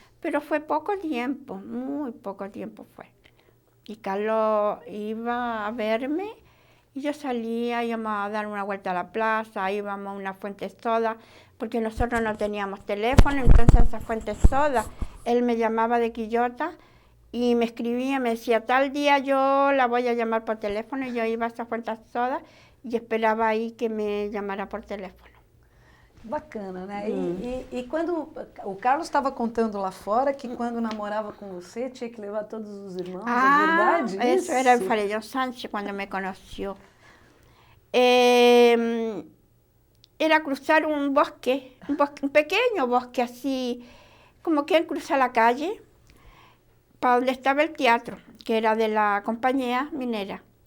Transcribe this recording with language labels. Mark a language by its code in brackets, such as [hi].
[es] Pero fue poco tiempo, muy poco tiempo fue. Y Carlos iba a verme y yo salía, íbamos a dar una vuelta a la plaza, íbamos a una fuente soda, porque nosotros no teníamos teléfono, entonces esa fuente soda, él me llamaba de Quillota y me escribía, me decía, tal día yo la voy a llamar por teléfono, y yo iba a esa fuente soda y esperaba aí que me llamara por teléfono. [pt] Bacana, né? E quando o Carlos estava contando lá fora que quando namorava com você tinha que levar todos os irmãos, é verdade? [es] Eso era en Fray Sánchez cuando me conoció. Era cruzar un bosque, un pequeño bosque así, como quien cruza la calle, para donde estaba el teatro, que era de la compañía minera.